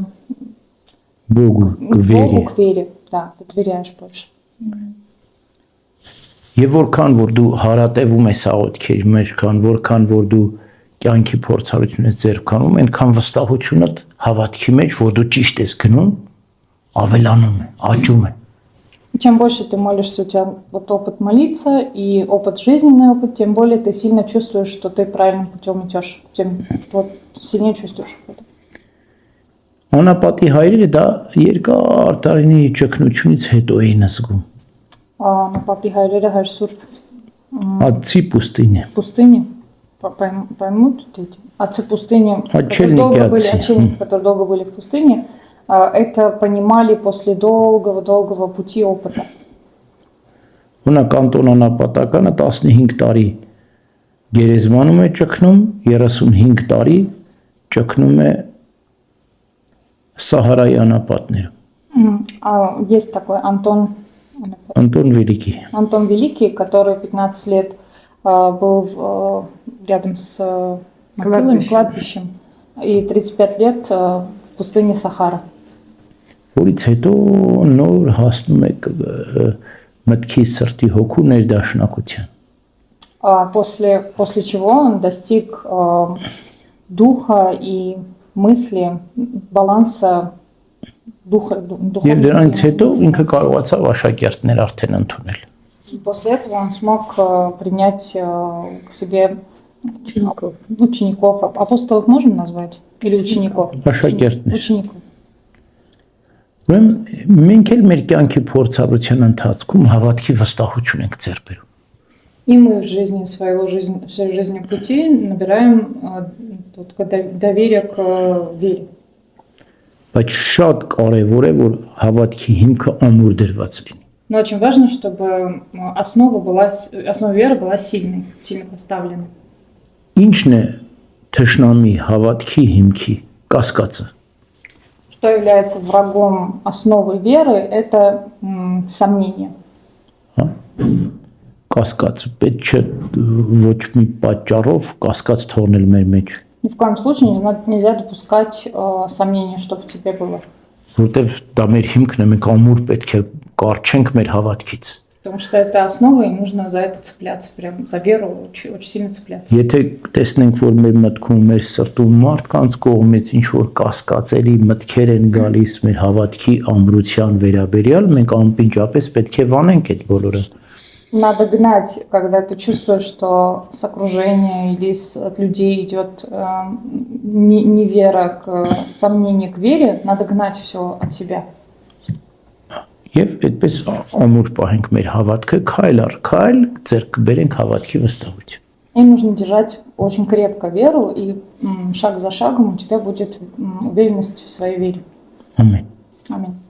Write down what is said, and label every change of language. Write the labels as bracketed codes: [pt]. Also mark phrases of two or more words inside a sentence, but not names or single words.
[ru] Богу, к вере. Богу, к вере. Да, ты доверяешь больше. [hy] Եվ որքան որ դու հարատևում ես աղոթքերի մեջ, որքան որ դու կյանքի փորձառությունից ձեռք կանում, այնքան վստահությունդ հավատքի մեջ, որ դու ճիշտ ես գնում, ավելանում է, աճում է։ [ru] Чем больше ты молишься, у тебя вот опыт молиться и опыт жизненный опыт, тем более ты сильно чувствуешь, что ты правильным путем идешь, тем вот сильнее чувствуешь это. [hy] Անապատի հայրերը դա երկար տարիների ճգնությունից հետո էին զգում։ На папе Хайрера Хайрсур [ru] Отцы пустыни. Пустыни поймут эти отцы пустыни, которые долго были в пустыне, это понимали после долгого пути опыта. [hy] Ունակ Անտոն անապատականը 15 տարի գերեզմանում է ճգնում, 35 տարի ճգնում է Սահարայի անապատներում։ [ru] Есть такой Антон Великий. Антон Великий, который 15 лет был рядом с кладбищем и 35 лет в пустыне Сахара. [hy] Որից հետո նոր հասնում է մտքի սրտի հոգու ներդաշնակության։ [ru] После чего он достиг духа и мысли, баланса духа. [hy] Եվ դրանից հետո ինքը կարողացավ աշակերտներ արդեն ընդունել։ [ru] После этого он смог принять к себе учеников. Апостолов можем назвать? Или учеников? [hy] Աշակերտներ։ [ru] Учеников. [hy] Մենք էլ մեր կյանքի փորձառության ընթացքում հավատքի վստահություն ենք ձեռք բերում։ [ru] И мы в жизни всей жизни пути набираем доверие к вере. [hy] Բայց շատ կարևոր է, որ հավատքի հիմքը ամուր դրված լինի։ [ru] Но очень важно, чтобы основа веры была сильной, сильно поставлена. [hy] Ինչն է թշնամի հավատքի հիմքի կասկածը։ [ru] Что является врагом основы веры, это сомнение. [hy] Հա։ Կասկած պետք չէ ոչ մի պատճառով կասկած թողնել մեր մեջ։ [ru] Ни в коем случае нельзя допускать сомнения, чтобы в тебе было. [hy] Որտեվ դա մեր հիմքն է, մենք ամուր պետք է կարճենք մեր հավատքից։ [ru] Потому что это основа, и нужно за это цепляться, прям за веру очень, очень сильно цепляться. [hy] Եթե տեսնենք, որ մեր մտքում, մեր սրտում մարդկանց կողմից ինչ որ կասկածելի մտքեր են գալիս մեր հավատքի ամրության վերաբերյալ, մենք անպինջապես պետք է վանենք այդ բոլորը։ [ru] Надо гнать, когда ты чувствуешь, что с окружения или от людей идет невера, сомнение к вере, надо гнать все от себя. [hy] Եվ այդպես ամուր պահենք մեր հավատքը, քայլ առ քայլ ձեռք բերենք հավատքի վստահություն։ [ru] И нужно держать очень крепко веру, и шаг за шагом у тебя будет уверенность в своей вере. [hy] Ամեն։ [ru] Аминь.